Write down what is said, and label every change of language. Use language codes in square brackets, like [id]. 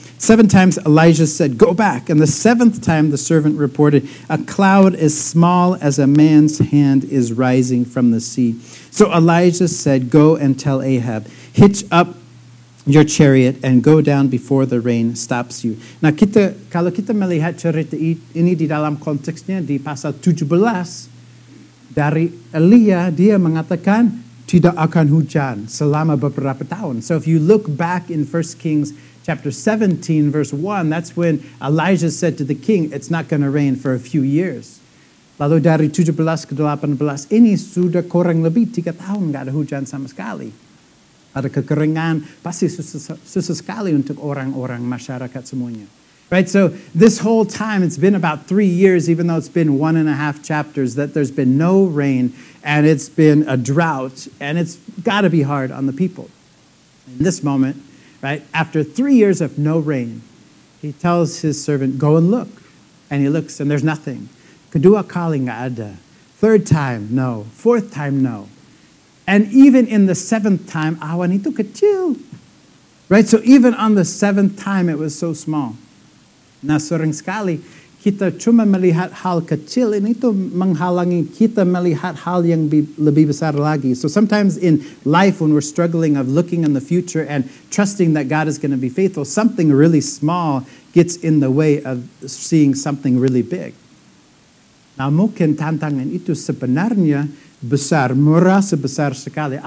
[en] 7 times Elijah said, go back. And the 7th time the servant reported, a cloud as small as a man's hand is rising from the sea. So Elijah said, go and tell Ahab, hitch up your chariot and go down before the rain stops you. [id] Nah kalau kita melihat cerita ini di dalam konteksnya di pasal 17, dari Elia dia mengatakan tidak akan hujan selama beberapa tahun. [en] So if you look back in 1 Kings chapter 17 verse 1, that's when Elijah said to the king, it's not going to rain for a few years. [id] Lalu dari 17 ke 18 ini sudah kurang lebih 3 tahun nggak ada hujan sama sekali. Ada kekeringan, pasti susah sekali untuk orang-orang masyarakat semuanya. [en] Right, so this whole time it's been about 3 years, even though it's been 1.5 chapters, that there's been no rain and it's been a drought, and it's got to be hard on the people. In this moment, right, after 3 years of no rain, he tells his servant, go and look. And he looks and there's nothing. [id] Kedua kali nggak ada. [en] Third time, no. Fourth time, no. And even in the seventh time, [id] awan itu kecil. [en] Right? So even on the seventh time, it was so small. [id] Nah, sering sekali kita cuma melihat hal kecil, ini itu menghalangi kita melihat hal yang lebih besar lagi. [en] So sometimes in life when we're struggling of looking in the future and trusting that God is going to be faithful, something really small gets in the way of seeing something really big. [id] Nah, mungkin tantangan itu sebenarnya besar, merasa besar sekali.